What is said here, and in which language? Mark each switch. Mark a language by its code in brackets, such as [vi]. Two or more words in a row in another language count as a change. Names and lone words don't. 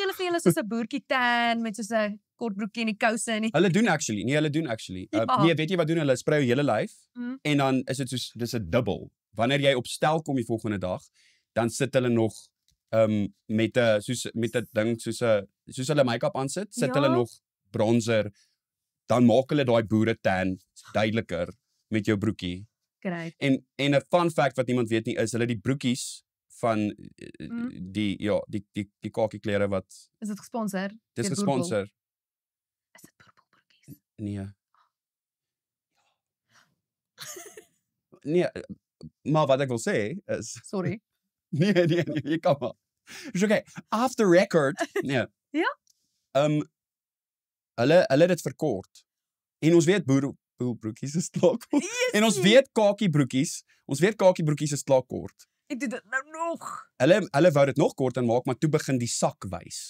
[af] gee hulle vir julle soos 'n boertjie tan met soos 'n kort broekie en die kouse en die hulle doen actually. Ja. Nee, weet jy wat doen hulle? Sprei jou hele lyf Mm. en dan is dit soos dis 'n dubbel. Wanneer jy op stel kom die volgende dag, dan sit hulle nog met 'n ding soos hulle make-up aansit, sit hulle Ja. nog bronzer, dan maak hulle daai boere tan duideliker met jou broekie. great. En 'n [en] fun fact [af] wat niemand weet nie is hulle die broekies van die kakie klere wat Is dit gesponsor? dis Deur Boerboel? gesponsor. Is dit boerboelbroekies? Nee. Nee, maar wat ek wil sê is Sorry. nee, jy kan maar. Dis okay. [en] After record, [af] nee. Ja? Hulle het dit verkort. En ons weet boerbroekies is klaarkort. En ons weet kakiebroekies is klaarkort. Ek doen dit nou nog. Hulle wou dit nog kort maak, maar toe begin die sak wys.